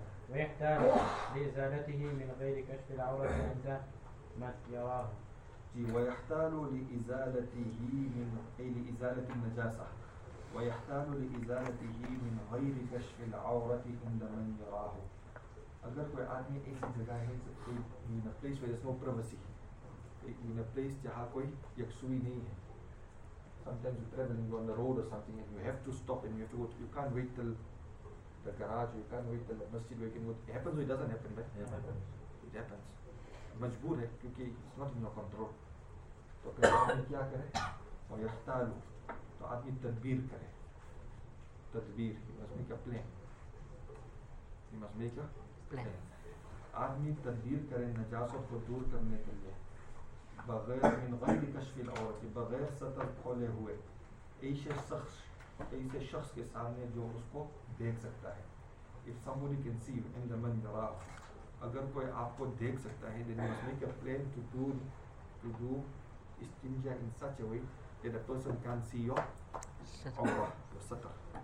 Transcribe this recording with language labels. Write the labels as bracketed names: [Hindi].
[Arabic] ويحتاج لإزالته من غير كشف العورة عند من يراه. ويحتال لإزالته من أي لإزالة النجاسة، ويحتال لإزالته من غير كشف العورة عند من يراه. [Urdu] اگر کوئی آدمی ایسی جگہ ہے [English] in a place where there's no privacy, in a place [Urdu] جہاں کوئی یکسوئی نہیں ہے. [English] Sometimes you're traveling on the road or something and you have to stop and you have to go to, you can't wait till the garage, you can't wait till the masjid where you can go. It happens or it doesn't happen, right? It happens. [Urdu] مجبور ہے کیونکہ [English] it's not in your control. [Urdu] تو آدمی کیا کرے؟ اور یختال ہو تو آدمی تدبیر کرے. [English] تدبیر, he must make a plan. He must make a plan. [Urdu] آدمی تدبیر کرے نجاست کو دور کرنے کے لیے بغیر [Arabic] من غیر کشف العورت, [Urdu] بغیر سطر کھولے ہوئے ایسے شخص کے سامنے جو اس کو دیکھ سکتا ہے. [English] If somebody can see you in the man yarah, [Urdu] اگر کوئی آپ کو دیکھ سکتا ہے, [English] then you must make a plan to do istinja in such a way that a person can't see your satr.